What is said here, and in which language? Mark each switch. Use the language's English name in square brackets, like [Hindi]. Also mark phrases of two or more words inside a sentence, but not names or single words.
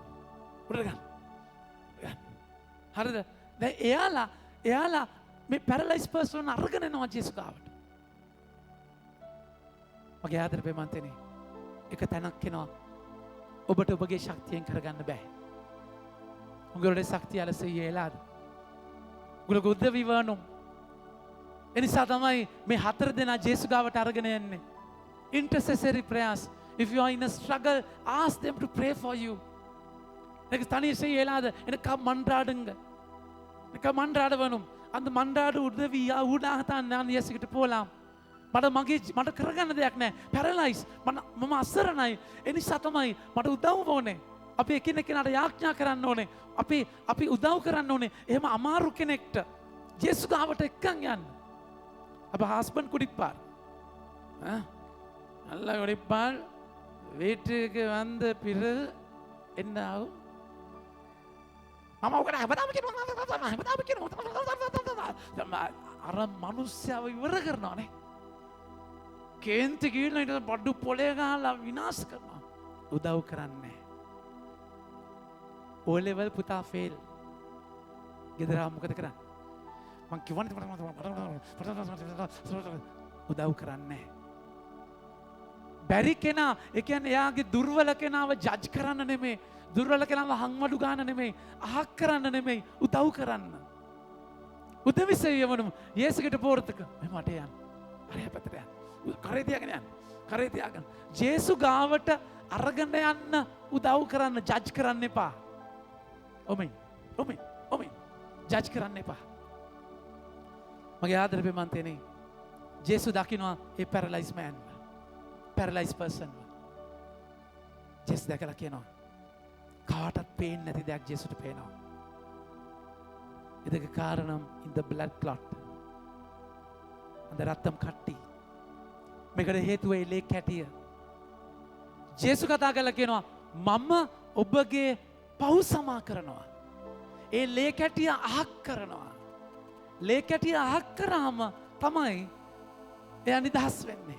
[Sinhala] උඩට ගන්න. හරිද? දැන් එයාලා මේ පැරලයිස් පර්සන් අරගෙන යනවා ජේසුස් ගාවට. මගේ ආදර ප්‍රේමන්තනේ එක තැනක් එනවා ඔබට ඔබගේ ශක්තියෙන් කරගන්න බෑ. [Tamil] උங்களுடைய சக்தியால செய்ய இயலாது. உங்களுக்கு உதவி வேணும். [Sinhala] එනිසා තමයි මේ 4 දෙනා ජේසුස් ගාවට අරගෙන යන්නේ. [English] Intercessory prayers. If you are in a struggle, ask them to pray for you. [Tamil] எனக்கு தனியே செய்ய இயலாது. எனக்கு மன்றாடுங்க. எனக்கு மன்றாட வேணும். அந்த மன்றாடு உதவியா ஊடாகத்தான் நான் இயேசுகிட்ட போலாம். [Sinhala] මට කරගන්න දෙයක් නෑ. පැරලයිස් මම අසරණයි. එනිසා තමයි මට උදව් ඕනේ. අපි එකිනෙකාට යාඥා කරන්න ඕනේ. අපි උදව් කරන්න ඕනේ. එහෙම අමාරු කෙනෙක්ට ජේසුස් ගාවට එක්කන් යන්න. [Tamil] அப்ப ஹஸ்பண்ட் குடிப்பார். நல்லா குடிப்பார். வீட்டுக்கு வந்த பிறகு என்ன ஆகும்? [Sinhala] අර මනුස්සයව ඉවර කරනවානේ. කේන්ති ගිහින් ඊට බඩු පොලේ ගහලා විනාශ කරනවා. උදව් කරන්නේ. O level පුතා ෆේල්. ගෙදර මොකද කරන්නේ? මං කිව්වනේ උදව් කරන්නේ. බැරි කෙනා ඒ කියන්නේ එයාගේ දුර්වල කෙනාව ජජ් කරන්න නෙමෙයි. දුර්වල කෙනාව හංවඩු ගන්න නෙමෙයි. අහක් කරන්න නෙමෙයි. උදව් කරන්න. [Tamil] උදවි செய்யணும். இயேசுகிட்ட போறதுக்கு [Sinhala] මට යන්න. අරය පැත්තට යන්න. කරේ තියාගෙන යන්න. කරේ තියාගෙන. ජේසු ගාවට අරගෙන යන්න උදව් කරන්න ජජ් කරන්න එපා. ඔමෙන්. ජජ් කරන්න එපා. මගේ ආදර ප්‍රේමන්තනේ ජේසු දකින්නවා ඒ පැරලයිස් මෑන්. පැරලයිස් පර්සන්. ජේසු දැකලා කියනවා කාටත් පේන්නේ නැති දෙයක් ජේසුට පේනවා. [Tamil] இதுக்கு காரணம் இந்த [English] blood clot. [Tamil] அந்த ரத்தம் கட்டி. [Sinhala] මේකට හේතුව ඒ ලේ කැටිය. ජේසු කතා කරලා කියනවා මම ඔබගේ පව් සමා කරනවා. ඒ ලේ කැටිය අහක් කරනවා. ලේ කැටිය අහක් කරාම තමයි එයා නිදහස් වෙන්නේ.